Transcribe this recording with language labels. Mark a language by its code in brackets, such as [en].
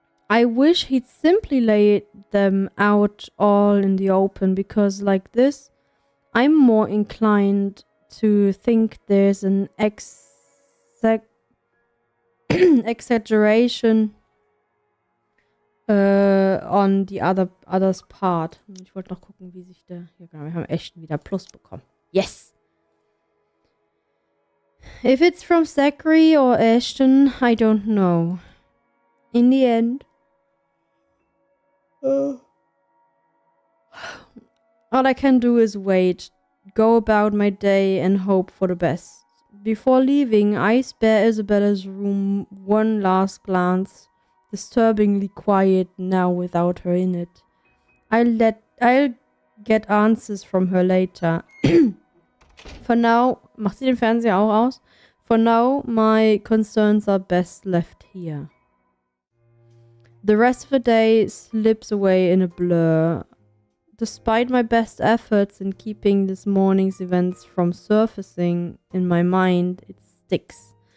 [en] I wish he'd simply lay them out all in the open, because like this, I'm more inclined to think there's an exaggeration on the other's part. [de] Ich wollte noch gucken, wie sich der... Ja genau, wir haben echt wieder Plus bekommen. [en] Yes! If it's from Zachary or Ashton, I don't know. In the end... all I can do is wait, go about my day and hope for the best. Before leaving, I spare Isabella's room one last glance, disturbingly quiet now without her in it. I'll get answers from her later. For now, [de] macht sie den Fernseher auch aus? [en] For now, my concerns are best left here. The rest of the day slips away in a blur. Despite my best efforts in keeping this morning's events from surfacing in my mind, it sticks.